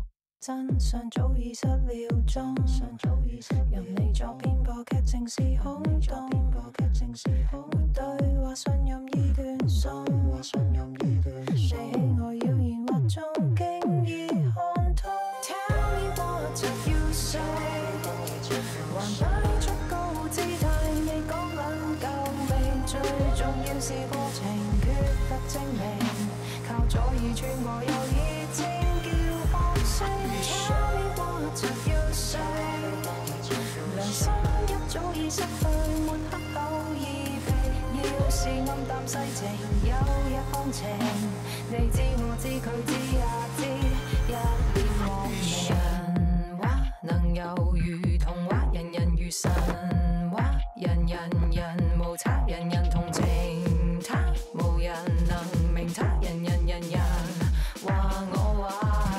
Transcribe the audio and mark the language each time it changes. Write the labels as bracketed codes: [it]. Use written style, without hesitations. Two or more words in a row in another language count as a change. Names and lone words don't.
[yue] 真相早已失了蹤，任你作編播劇情是空洞，沒對話信任已斷送，你喜愛謠言惑眾經已看通。 [en] Tell me what you say， [yue] 還擺出高姿態，你講撚夠未？最重要是過程缺乏證明，靠左耳穿過右耳尖叫放聲。 [en] Tell me what you say， [yue] 良心一早已失去，抹黑口已被，要是暗淡世情，有日放晴，你知我知佢知也知，一臉莫名。神話能有如童話，人人如神話，人無差，人人同情他，無人能明他，人話我話。